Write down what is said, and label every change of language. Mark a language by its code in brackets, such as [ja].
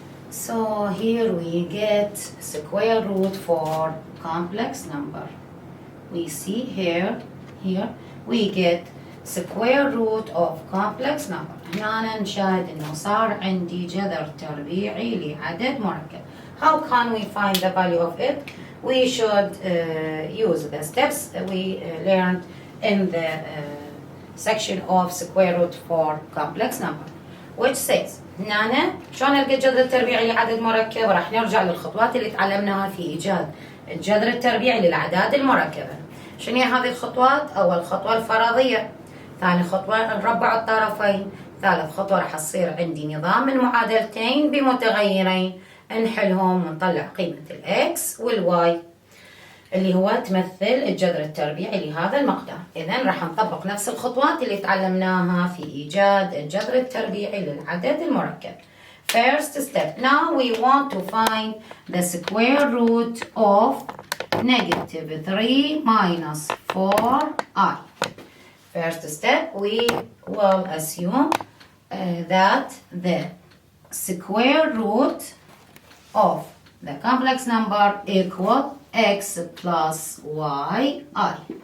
[en] So here we get square root for complex number. We see here we get square root of complex number. [ar] هنا نشاهد انه صار عندي جذر تربيعي لعدد مركب. [en] How can we find the value of it? We should use the steps we learned in the section of square root for complex number, which says [ar] هنا شلون القى الجذر التربيعي لعدد مركب؟ راح نرجع للخطوات اللي تعلمناها في ايجاد الجذر التربيعي للاعداد المركبه. شنو هي هذه الخطوات؟ اول خطوه الفرضيه، ثاني خطوه نربع الطرفين، ثالث خطوه راح تصير عندي نظام المعادلتين بمتغيرين نحلهم ونطلع قيمه الاكس والواي اللي هو تمثل الجذر التربيعي لهذا المقدار. إذن راح نطبق نفس الخطوات اللي تعلمناها في إيجاد الجذر التربيعي للعدد المركب. [en] First step. Now we want to find the square root of negative 3 minus 4I. First step, we will assume that the square root of the complex number equal x plus y I.